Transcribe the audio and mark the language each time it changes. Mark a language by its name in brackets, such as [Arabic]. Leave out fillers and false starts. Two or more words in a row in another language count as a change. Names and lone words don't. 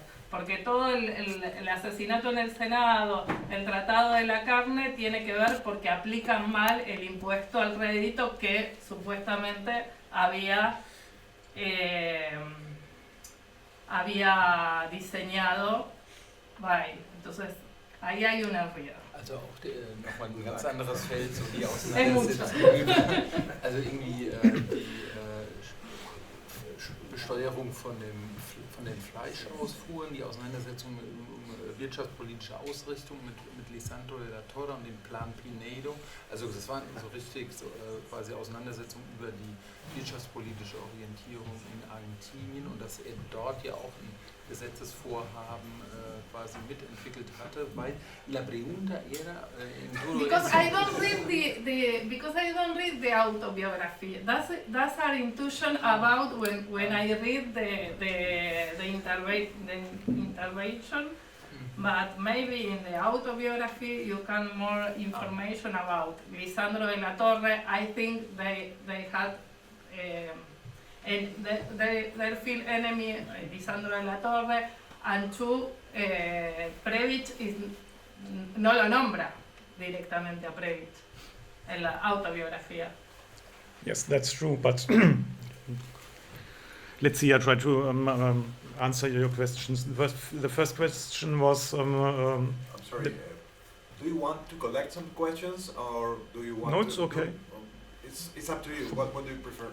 [Spanish] Porque todo el asesinato en el Senado, el Tratado de la Carne, tiene que ver porque aplican mal el impuesto al rédito que supuestamente había diseñado Weil. Entonces, ahí hay una rueda. [German] Also auch nochmal ein ganz anderes Feld, so die Auseinandersetzung. Also irgendwie die Besteuerung von den Fleischausfuhren, die Auseinandersetzung um wirtschaftspolitische Ausrichtung mit Lisandro de la Torre und dem Plan Pinedo. Also das waren so richtig quasi Auseinandersetzungen über die wirtschaftspolitische Orientierung in Argentinien und dass er dort ja auch ein Gesetzesvorhaben quasi mitentwickelt hatte, weil [Spanish] la pregunta era [English] because I don't read the autobiography. That's our intuition about when I read the intervention. But maybe in the autobiography you can more information about Lisandro de la Torre. I think they had they feel enemy Lisandro de la Torre, and two, [Spanish] Prebisch no lo nombra directamente a Prebisch en la autobiografía. [English] Yes, that's true, but let's see, I try to answer your questions. The first question was... I'm sorry, do you want to collect some questions, or do you want No, it's okay. It's up to you. What do you prefer?